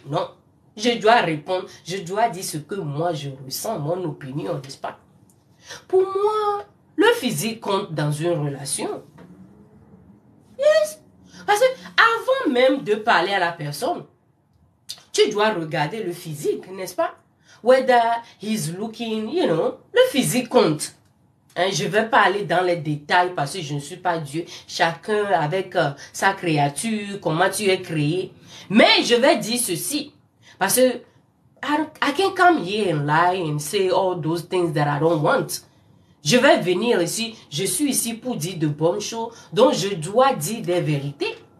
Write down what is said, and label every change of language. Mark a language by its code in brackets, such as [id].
[fr] Non, je dois répondre, je dois dire ce que moi je ressens, mon opinion, n'est-ce pas? Pour moi, le physique compte dans une relation. Yes. Parce que avant même de parler à la personne, tu dois regarder le physique, n'est-ce pas? [en] Whether he's looking, you know, [fr] le physique compte. Je ne vais pas aller dans les détails parce que je ne suis pas Dieu. Chacun avec sa créature, comment tu es créé. Mais je vais dire ceci. Parce que [en] I can come here and lie and say all those things that I don't want. [fr] Je vais venir ici. Je suis ici pour dire de bonnes choses. Donc je dois dire des vérités.